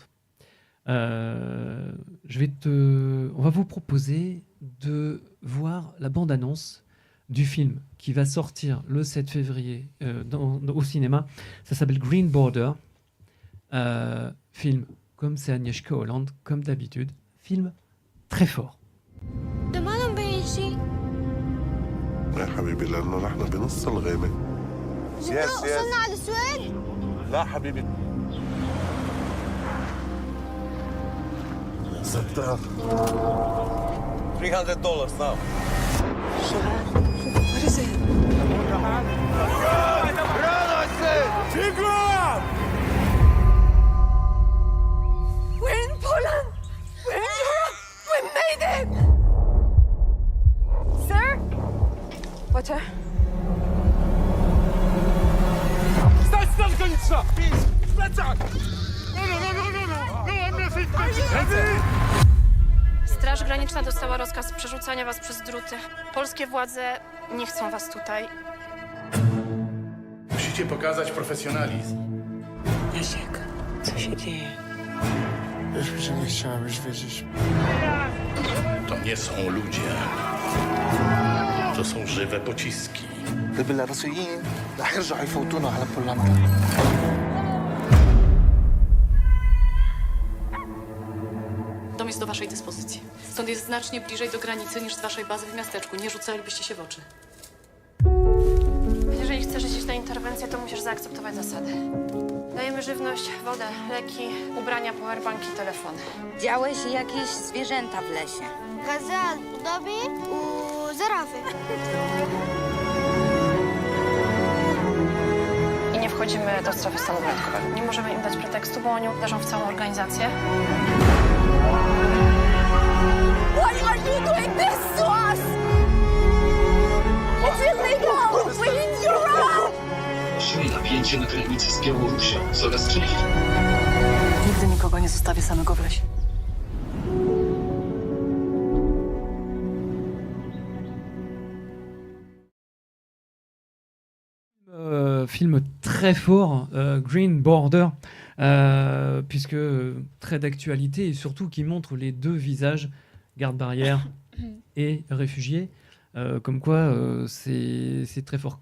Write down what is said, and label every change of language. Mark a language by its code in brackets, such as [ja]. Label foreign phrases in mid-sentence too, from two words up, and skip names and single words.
[fr] On va vous proposer de voir la bande-annonce du film qui va sortir le 7 février au cinéma. Ça s'appelle Green Border. Film, comme c'est Agnieszka Holland, comme d'habitude. Film très fort. [ar] ده ما لم بين شيء يا حبيبي لأنه نحن بنص الغابة. وصلنا على السويد. لا حبيبي. يا ستار. [en] $300 now. What is it? We're in Poland. We're in Europe. We made it. Sir? Water. [pl] Stań w końca! Plecak! No, Straż Graniczna dostała rozkaz przerzucania was przez druty. Polskie władze nie chcą was tutaj. Musicie pokazać profesjonalizm. Jasiek, co się dzieje? Już się nie chciałeś wiedzieć. To nie są ludzie. To są żywe pociski. [ar] البيلاروسيين رح يرجعوا يفوتونا على بولندا. [pl] Dom jest do waszej dyspozycji. Stąd jest znacznie bliżej do granicy niż z waszej bazy w miasteczku. Nie rzucalibyście się w oczy. Jeżeli chcesz iść na interwencję, to musisz zaakceptować zasady. Dajemy żywność, wodę, leki, ubrania, powerbanki, telefony. Widziałeś jakieś zwierzęta w lesie? [ar] غزال وضبي وزرافة. [pl] I nie wchodzimy do strefy stanu wyjątkowego. Nie możemy im dać pretekstu, bo oni uderzą w całą organizację. [en] Why are you doing this to us? It's illegal. We need your help. [pl] Silne napięcie na granicy z Białorusią. Coraz częściej. Nigdy nikogo nie zostawię samego w lesie. [fr] Film très fort, Green Border, puisque très d'actualité et surtout qui montre les deux visages, garde-barrière et réfugiés, comme quoi c'est très fort.